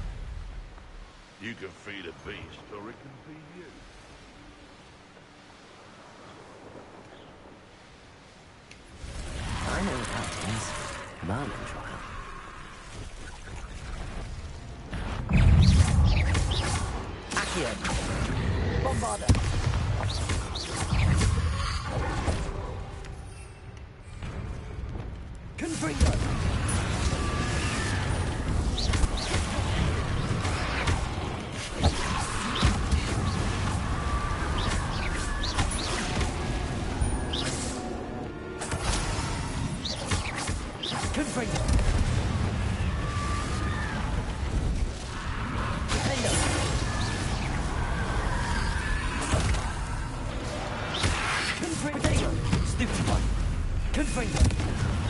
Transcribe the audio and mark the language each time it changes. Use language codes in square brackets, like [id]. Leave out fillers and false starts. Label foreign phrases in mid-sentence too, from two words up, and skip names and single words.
[en] You can feed a beast, or it can feed you. I know what that means. Merlin trial. Accio. Bombarda. Confringo. Confringo. Defendo. Confringo. Stupid one. Confringo.